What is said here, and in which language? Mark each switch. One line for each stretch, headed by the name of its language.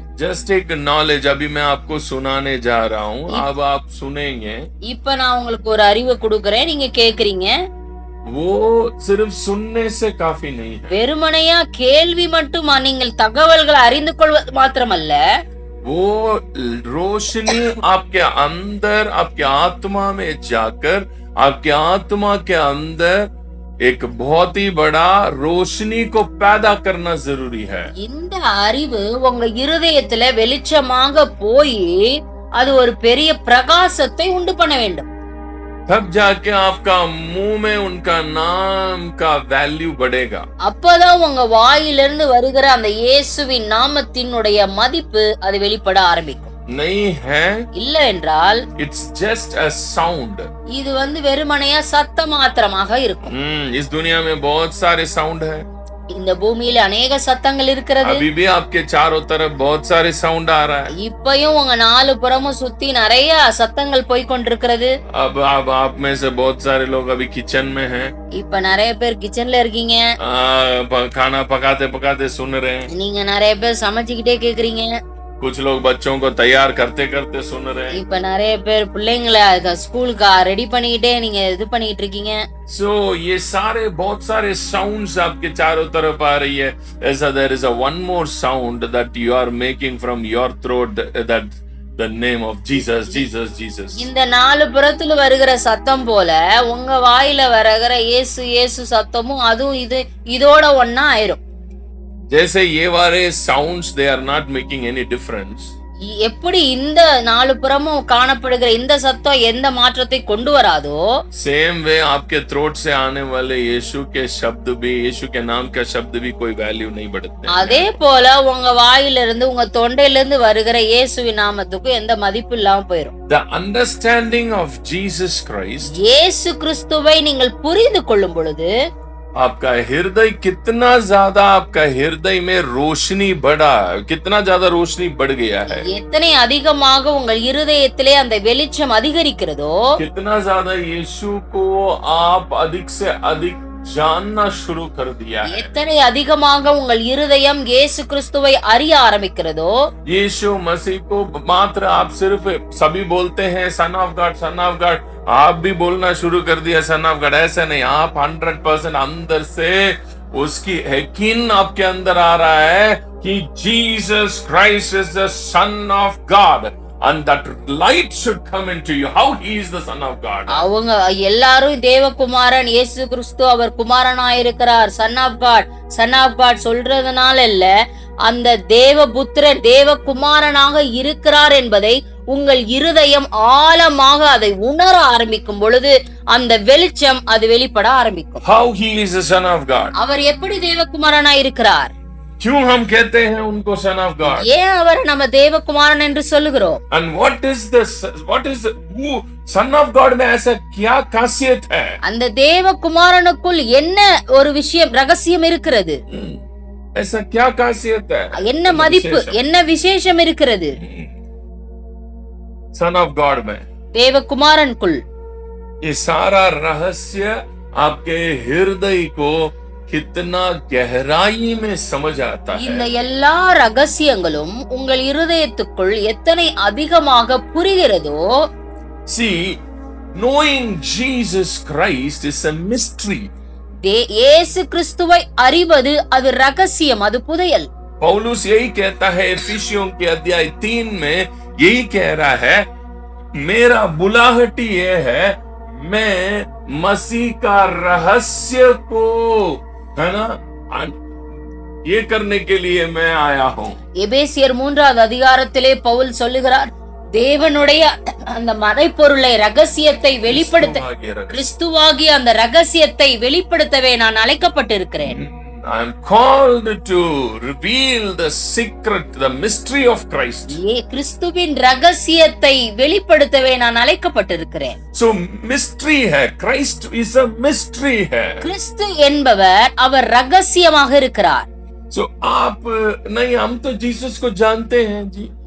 Hindi: Just एक knowledge अभी मैं आपको सुनाने जा रहा हूँ, अब आप सुनेंगे।
Tamil: இப்ப நான் உங்களுக்கு ஒரு அறிவை கொடுக்கறேன், நீங்க கேக்குறீங்க.
Hindi: वो सिर्फ सुनने से काफी नहीं है।
Tamil: வெறுமனையா கேள்வி மட்டுமா நீங்கள் தகவல்களை அறிந்து கொள்வது மாத்திரமல்ல,
Hindi: वो रोशनी आपके अंदर, आपके आत्मा में जाकर आपके आत्मा के अंदर एक बहुत ही बड़ा रोशनी को पैदा करना जरूरी है।
Tamil: இந்த அறிவு உங்க இருதயத்துல வெளிச்சமாக போய் அது ஒரு பெரிய பிரகாசத்தை உண்டு பண்ண வேண்டும்.
Hindi: तब जाके आपका मुंह में उनका नाम का वैल्यू बढ़ेगा।
Tamil: அப்பதான் உங்க வாயிலிருந்து வருகிற அந்த இயேசுவின் நாமத்தினுடைய மதிப்பு அது வெளிப்பட ஆரம்பிக்கும்.
Hindi: नहीं है,
Tamil: இல்ல என்றால்
English: It's just a sound.
Tamil: இது வெறுமனையா சத்த மாத்திரமாக இருக்கும்.
Hindi: इस दुनिया में बहुत सारे साउंड है।
Tamil: இந்த பூமியில अनेक சத்தங்கள் இருக்கிறது.
Hindi: अभी भी आपके चारों तरफ बहुत सारे साउंड आ रहा है।
Tamil: இப்பயும் உங்க நாலு புறமும் சுத்தி நிறைய சத்தங்கள் போய் கொண்டிருக்கிறது.
Hindi: अब आप में से बहुत सारे लोग अभी किचन में हैं।
Tamil: இப்ப நிறைய பேர் கிச்சன்ல இருக்கீங்க,
Hindi: खाना पकाते पकाते सुन रहे हैं।
Tamil: நீங்க நிறைய பேர் சமைச்சுக்கிட்டே கேக்குறீங்க.
Hindi: कुछ लोग बच्चों को तैयार करते करते सुन रहे हैं।
Tamil: இப்ப நிறைய பேர் பிள்ளைங்களை ஸ்கூலுக்கு ரெடி பண்ணிக்கிட்டே நீங்க இது பண்ணிட்டு இருக்கீங்க.
Hindi: So ये सारे बहुत सारे sounds आपके चारों तरफ आ रही है।
English: ऐसा there is a one more sound that you are making from your throat, that the name of Jesus, Jesus, Jesus.
Tamil: இந்த நாலு புறத்துல வருகிற சத்தம் போல உங்க வாயில வருகிற இயேசு இயேசு சத்தமும் அதுவும் இதோட ஒன்னா ஆயிரும்.
Hindi: जैसे ये वाले
English: sounds they are not making any difference.
Tamil: எப்படி இந்த நாலு புறமும் காணப்படுகிற இந்த சத்தம் எந்த மாற்றத்தை கொண்டு வராதோ,
English: same way
Hindi: आपके थ्रोट से आने वाले यीशु के शब्द भी, यीशु के नाम का शब्द भी कोई वैल्यू नहीं बढ़ते।
Tamil: அதே போல உங்க வாயிலிருந்து உங்க தொண்டையில இருந்து வருகிற இயேசுவின் நாமத்துக்கு எந்த மதிப்பு இல்லாம போயிடும்.
English: The understanding of Jesus Christ,
Tamil: இயேசு கிறிஸ்துவை நீங்கள் புரிந்து கொள்ளும் பொழுது
Hindi: आपका हृदय कितना ज्यादा, आपका हृदय में रोशनी बढ़ा, कितना ज्यादा रोशनी बढ़ गया है,
Tamil: எத்தனை அதிகமாக உங்கள் இருதயத்திலே அந்த வெளிச்சம் அதிகரிக்கிறதோ,
Hindi: कितना ज्यादा यीशु को आप अधिक से अधिक जानना शुरू कर दिया है।
Tamil: எத்தனை அதிகமாக உங்கள் இருதயம் இயேசு கிறிஸ்துவை அறிய ஆரம்பிக்கிறதோ,
Hindi: यीशु मसीह को मात्र आप सिर्फ सभी बोलते हैं
English: son of God, son of God,
Hindi: आप भी बोलना शुरू कर दिया सन ऑफ गॉड। ऐसा नहीं, आप 100% अंदर से उसकी यकीन आपके अंदर आ रहा है कि
English: Jesus Christ is the son of God and that light should come into you, how he is the son of God.
Tamil: அவங்க எல்லாரும் தேவகுமாரன் இயேசு கிறிஸ்து அவர் குமாரனாய் இருக்கிறார்,
English: son of God, son of God
Tamil: சொல்றதுனால இல்ல, அந்த தேவபுத்திரன் தேவகுமாரனாக இருக்கிறார் என்பதை உங்கள் இருதயம் ஆழமாக அதை உணர ஆரம்பிக்கும் பொழுது அந்த வெளிச்சம் அது வெளிப்பட ஆரம்பிக்கும்.
English: How he is the son of God.
Tamil: அவர் எப்படி தேவகுமாரனாய் இருக்கிறார்?
Hindi: क्यों हम कहते हैं उनको
English: son of God?
Tamil: ஏன் அவர் நம்ம தேவகுமாரன் என்று சொல்லுகிறோம்?
English: And what is who son of God
Hindi: में ऐसा क्या खासियत है?
Tamil: அந்த தேவகுமாரனுக்குள் என்ன ஒரு விஷயம் ரகசியம் இருக்கிறது?
Hindi: ऐसा क्या खासियत है?
Tamil: என்ன மதிப்பு, என்ன விசேஷம் இருக்கிறது
English: son of God में?
Tamil: தேவகுமாரனுக்குள்
Hindi: ये सारा रहस्य आपके हृदय को कितना गहराई में समझ आता है।
Tamil: இந்த எல்லா ரகசியங்களும் உங்கள் இருதயத்துக்குள் எத்தனை அதிகமாக புரிகிறதோ.
English: See, knowing Jesus Christ is a mystery.
Tamil: இயேசு கிறிஸ்துவை அறிவது அது ரகசியம், அது புதையல்.
Hindi: पौलुस यही कहता है एफिसियों के अध्याय 3 में, यही कह रहा है, मेरा बुलाहट ये है, मैं मसीह का रहस्य को, है ना, ये करने के लिए मैं आया हूं।
Tamil: எபேசியர் 3வது அதிகாரத்திலே பவுல் சொல்லுகிறார், தேவனுடைய அந்த மறைபொருளை ரகசியத்தை வெளிப்படுத்த, கிறிஸ்துவாகிய அந்த ரகசியத்தை வெளிப்படுத்தவே நான் அழைக்கப்பட்டிருக்கிறேன்.
English: I am called to reveal the secret, the mystery of Christ.
Tamil: கிறிஸ்துவின் ரகசியத்தை வெளிப்படுத்தவே நான் அழைக்கப்பட்டிருக்கிறேன்.
English: So mystery hai, Christ is a mystery hai.
Tamil: கிறிஸ்து என்பவர் அவர் ரகசியமாக இருக்கிறார்.
Hindi: So आप नहीं, हम तो जीसस को जानते हैं जी.